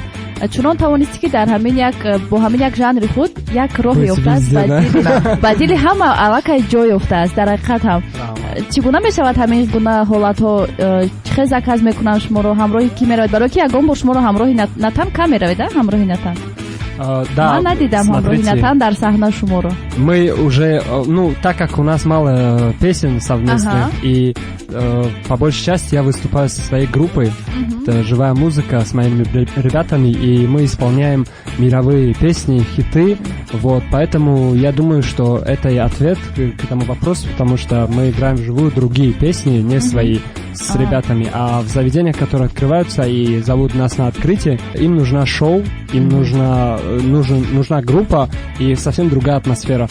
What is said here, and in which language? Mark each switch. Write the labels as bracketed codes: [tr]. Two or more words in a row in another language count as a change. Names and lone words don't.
[tg] чунон тавонисти ки дар бо ҳамин як жанри худ як роҳ ёфтааст, ба дили ҳама аллакай ҷой ёфтааст. дар ҳақиқат ҳам чӣ гуна мешавад ҳамин гуна ҳолатҳо? чӣ заказ мекунанд шуморо? ҳамроҳи ки меравед? барои ки ягон бор шуморо ҳамроҳи Натан кам меравед, ҳамроҳи Натан? [ru] Да, [tg] я надидам ҳамроҳи Натан дар саҳна шуморо. [ru] Мы уже, так как у нас мало песен совместных, и по большей части я выступаю со своей группой, это живая музыка с моими ребятами, и мы исполняем мировые песни, хиты, вот, поэтому я думаю, что это и ответ к этому вопросу, потому что мы играем вживую другие песни, не свои, с ребятами, а в заведениях, которые открываются и зовут нас на открытие, им нужна шоу, им нужна группа и совсем другая атмосфера.